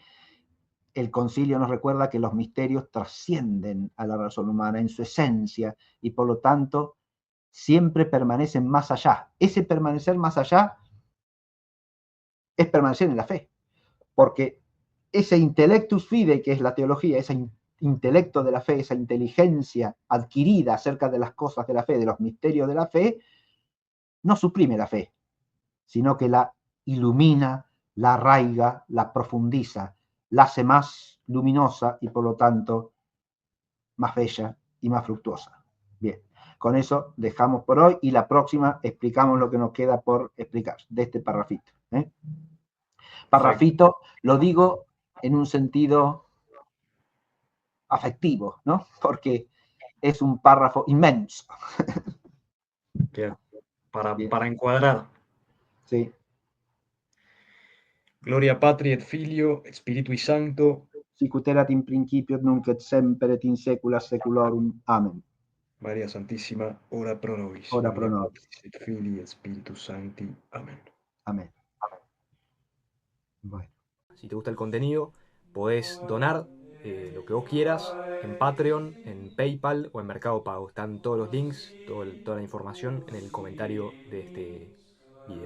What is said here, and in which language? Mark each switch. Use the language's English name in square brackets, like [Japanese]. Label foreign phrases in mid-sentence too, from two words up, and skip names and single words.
[Spanish] El concilio nos recuerda que los misterios trascienden a la razón humana en su esencia y por lo tanto siempre permanecen más allá. Ese permanecer más allá es permanecer en la fe, porque ese [Latin] intellectus fide [Spanish] que es la teología, ese intelecto de la fe, esa inteligencia adquirida acerca de las cosas de la fe, de los misterios de la fe, no suprime la fe, sino que la ilumina, la arraiga, la profundiza, la hace más luminosa y por lo tanto más bella y más fructuosa. Bien, con eso dejamos por hoy y la próxima explicamos lo que nos queda por explicar de este parrafito. Parrafito lo digo en un sentido afectivo, ¿no? Porque es un párrafo inmenso. Para encuadrar. Sí. [Latin] Gloria Patri et Filio, et Spiritui Sancto. Sicut erat in principio, nunc et semper et in saecula saeculorum. Amen. María Santísima, ora pro nobis. Ora pro Gloria nobis. Patri et Filii et Spiritus Sancti. Amén. [Spanish] Amén. Bueno. Si te gusta el contenido, podés donar lo que vos quieras en Patreon, en PayPal o en Mercado Pago. Están todos los links, toda la información en el comentario de este video.